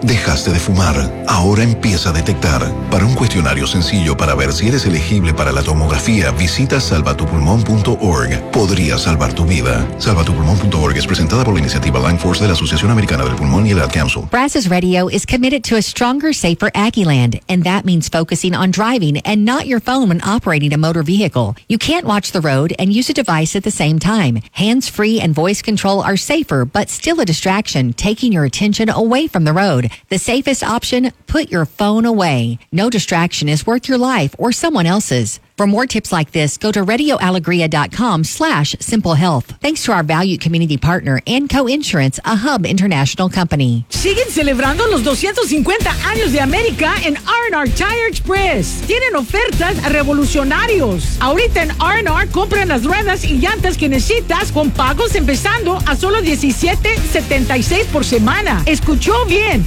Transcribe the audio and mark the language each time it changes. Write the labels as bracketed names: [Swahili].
[Spanish] Dejaste de fumar, ahora empieza a detectar. Para un cuestionario sencillo para ver si eres elegible para la tomografía, visita salvatupulmón.org. Podría salvar tu vida. Salvatupulmón.org es presentada por la iniciativa Lung Force de la Asociación Americana del Pulmón y el Ad Council. [English] Brass's Radio is committed to a stronger, safer Aggieland. And that means focusing on driving and not your phone when operating a motor vehicle. You can't watch the road and use a device at the same time. Hands-free and voice control are safer, but still a distraction, taking your attention away from the road. The safest option, put your phone away. No distraction is worth your life or someone else's. For more tips like this, go to RadioAlegria.com/simplehealth. Thanks to our valued community partner and co-insurance, a Hub International Company. [Spanish] Siguen celebrando los 250 años de América en R&R Tire Express. Tienen ofertas revolucionarios. Ahorita en R&R compran las ruedas y llantas que necesitas con pagos empezando a solo $17.76 por semana. ¿Escuchó bien?